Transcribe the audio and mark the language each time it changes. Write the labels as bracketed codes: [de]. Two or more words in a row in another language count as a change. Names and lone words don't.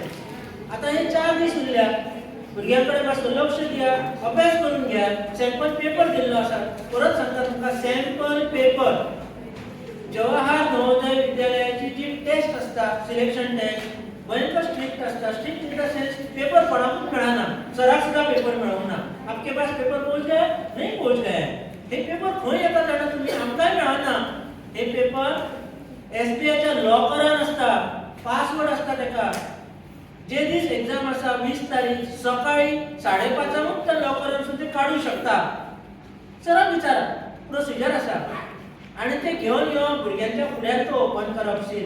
[kok] आतां हे 4 दीस उरल्या, भुरग्यां कडेन मातसो लक्ष दिया, अभ्यास करून घ्या. सॅम्पल पेपर दिल्लो आसा. परत सांगता तुमकां, सॅम्पल पेपर जवाहर नवोदय विद्यालयाची जी टेस्ट आसता, [en] selection test, [kok] भयंकर स्ट्रिक्ट आसता. [en] strict in the sense [kok] पेपर कोणाकूच मेळना, सराक सुद्धा पेपर मेळूंक ना. [hi] आपके पास पेपर पहुंच गया? नहीं पहुंच गया. [kok] हे पेपर खंय येता जाणा तुमी? आमकांय मेळना. हे पेपर SBIच्या लॉकरान आसता, पासवर्ड आसता तेका. जे दीस एग्जाम आसा 20 तारीख सकाळी 5:30 त्या लॉकरांसून ते काढू शकता. सराक विचारा, प्रोसिजर आसा. आनी ते घेवन येवप, भुरग्यांच्या फुड्यान तो ओपन करप सील.